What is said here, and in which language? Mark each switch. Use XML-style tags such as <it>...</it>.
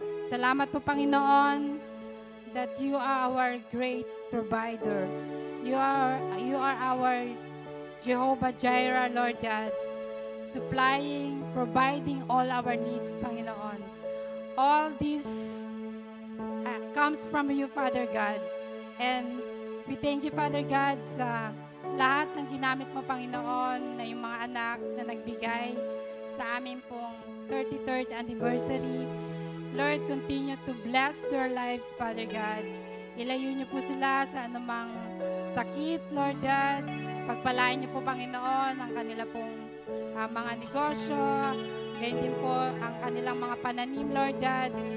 <tl>Salamat po,</tl> <en>Panginoon, that you are our great provider. You are our Jehovah Jireh, Lord God, supplying, providing all our needs, Panginoon. All this comes from you, Father God. And we thank you,</en> <tl>Father God, sa lahat ng ginamit mo, Panginoon, na yung mga anak na nagbigay sa amin pong 33rd anniversary.</tl> <en>Lord, continue to bless their lives, Father God.</en> <tl>Ilayo niyo po sila sa anumang sakit, Lord God. Pagpalain niyo po, Panginoon, ang kanila pong mga negosyo. Ganyan din po ang kanilang mga pananim, Lord God.</tl>